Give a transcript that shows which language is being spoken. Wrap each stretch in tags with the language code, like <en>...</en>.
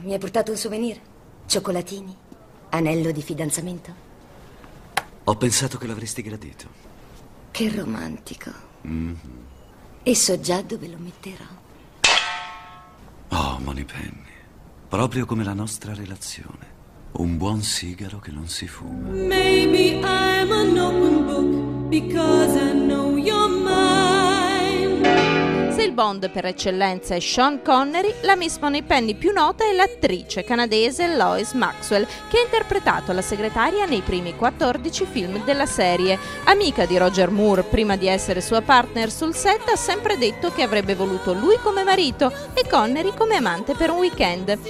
<it>Mi hai portato un souvenir? Cioccolatini? Anello di fidanzamento? Ho pensato che l'avresti gradito. Che romantico. E so già dove lo metterò. Oh, Moneypenny, proprio come la nostra relazione. Un buon sigaro che non si fuma.</it> <en>Maybe I'm an open book because I know your mind.</en> <it>Se il Bond per eccellenza è Sean Connery, la Miss Moneypenny più nota è l'attrice canadese Lois Maxwell, che ha interpretato la segretaria nei primi 14 film della serie. Amica di Roger Moore prima di essere sua partner sul set, ha sempre detto che avrebbe voluto lui come marito e Connery come amante per un weekend.</it>